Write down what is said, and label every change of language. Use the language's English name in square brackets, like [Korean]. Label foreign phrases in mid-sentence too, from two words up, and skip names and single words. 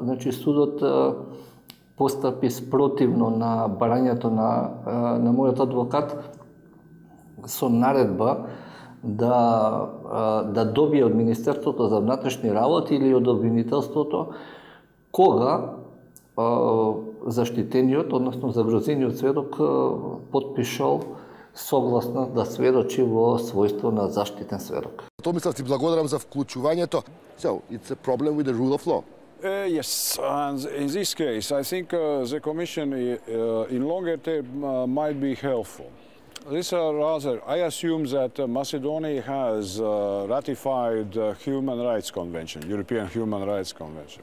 [Macedonian] Значи судот постапи спротивно на барањето на мојот адвокат со наредба да добие од Министерството за внатрешни работи или од обвинителството кога заштитениот, односно загрозениот сведок подпишал согласно да сведочи во својство на заштитен сведок. Томислав, ти благодарам за вклучувањето. [English] So, it's a problem with the rule of law. Yes, and in this case, I think the Commission in longer term might be helpful. This rather, I assume that Macedonia has ratified the Human Rights Convention, European Human Rights Convention.